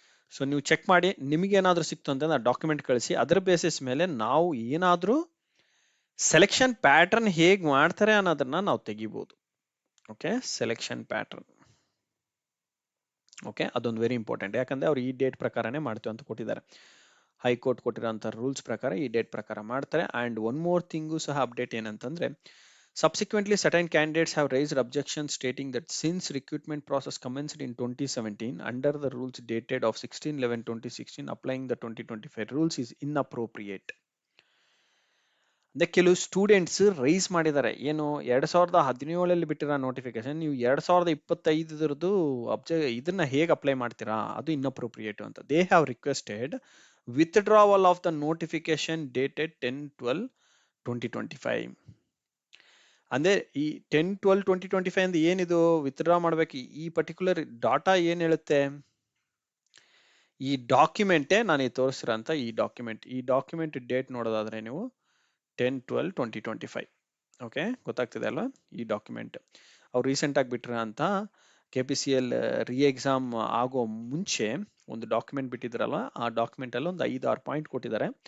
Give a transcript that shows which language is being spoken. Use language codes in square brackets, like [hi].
[kn] So ನೀವು check ಮಾಡಿ, ನಿಮಗೆ ಏನಾದ್ರೂ ಸಿಕ್ತು ಅಂತಂದ್ರೆ ಆ ಡಾಕ್ಯುಮೆಂಟ್ ಕಳಿಸಿ. ಅದರ ಬೇಸಿಸ್ ಮೇಲೆ ನಾವು ಏನಾದ್ರೂ ಸೆಲೆಕ್ಷನ್ ಪ್ಯಾಟರ್ನ್ ಹೇಗ್ ಮಾಡ್ತಾರೆ ಅನ್ನೋದನ್ನ ನಾವು ತೆಗಿಬಹುದು. [en] Okay, selection pattern. Okay, [kn] ಅದೊಂದು [en] Very important. [kn] ಯಾಕಂದ್ರೆ ಅವ್ರು ಈ ಡೇಟ್ ಪ್ರಕಾರನೇ ಮಾಡ್ತೀವಿ ಅಂತ ಕೊಟ್ಟಿದ್ದಾರೆ. ಹೈಕೋರ್ಟ್ ಕೊಟ್ಟಿರೋಂಥ ರೂಲ್ಸ್ ಪ್ರಕಾರ ಈ ಡೇಟ್ ಪ್ರಕಾರ ಮಾಡ್ತಾರೆ. ಅಂಡ್ ಒನ್ ಮೋರ್ ಥಿಂಗು ಸಹ ಅಪ್ಡೇಟ್ ಏನಂತಂದ್ರೆ, [en] subsequently certain candidates have raised objections stating that since recruitment process commenced in 2017 under the rules dated of 16/11/2016, applying the 2025 rules is inappropriate. [kn] ಕೆಲವು students rice ಮಾಡಿದ್ದಾರೆ. ಏನು 2017 ಬಿಟ್ಟಿರೋ notification ನೀವು 2025 ಇದನ್ನ ಹೇಗೆ apply ಮಾಡ್ತೀರಾ, ಅದು ಇನ್ಅಪ್ರೋಪ್ರಿಯೇಟ್ ಅಂತ. [en] They have requested withdrawal of the notification dated 10/12/2025. [kn] ಅಂದ್ರೆ ಈ 10/12/2025 ಅಂದ್ರೆ ಏನಿದು ವಿತ್ಡ್ರಾ ಮಾಡ್ಬೇಕು. ಈ ಪರ್ಟಿಕ್ಯುಲರ್ ಡಾಟಾ ಏನ್ ಹೇಳುತ್ತೆ, ಈ ಡಾಕ್ಯುಮೆಂಟೇ ನಾನು ತೋರಿಸಿರೋಂಥ ಈ ಡಾಕ್ಯುಮೆಂಟ್ ಡೇಟ್ ನೋಡೋದಾದ್ರೆ ನೀವು 10/12/2025. ಓಕೆ, ಗೊತ್ತಾಗ್ತಿದೆ ಅಲ್ವಾ? ಈ ಡಾಕ್ಯುಮೆಂಟ್ ಅವ್ರು ರೀಸೆಂಟ್ ಆಗಿ ಬಿಟ್ಟಿರೋಂಥ KPCL ಎಕ್ಸಾಮ್ ಆಗೋ ಮುಂಚೆ ಒಂದು ಡಾಕ್ಯುಮೆಂಟ್ ಬಿಟ್ಟಿದ್ರಲ್ವ, ಆ ಡಾಕ್ಯುಮೆಂಟ್ ಅಲ್ಲಿ ಒಂದು 5-6 ಪಾಯಿಂಟ್ ಕೊಟ್ಟಿದ್ದಾರೆ.